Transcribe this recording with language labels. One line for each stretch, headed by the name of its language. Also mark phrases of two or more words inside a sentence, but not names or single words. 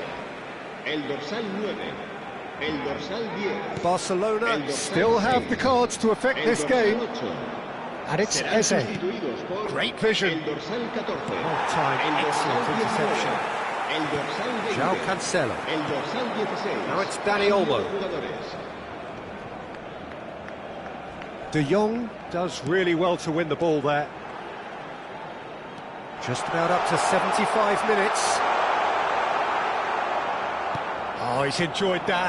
Spanish: El dorsal 9, el dorsal 10.
English: Barcelona still have the cards to affect this game. 8. And it's
Spanish: Serán Eze. sustituidos por
English: Great vision.
Spanish: El dorsal 14.
English: Well-timed,
Spanish: El dorsal
English: excellent
Spanish: 19.
English: interception.
Spanish: El dorsal 20. João Cancelo. El dorsal 16.
English: Now it's Dani
Spanish: Cambio
English: Olmo.
Spanish: de jugadores.
English: De Jong does really well to win the ball there. Just about up to 75 minutes. Oh, he's enjoyed that.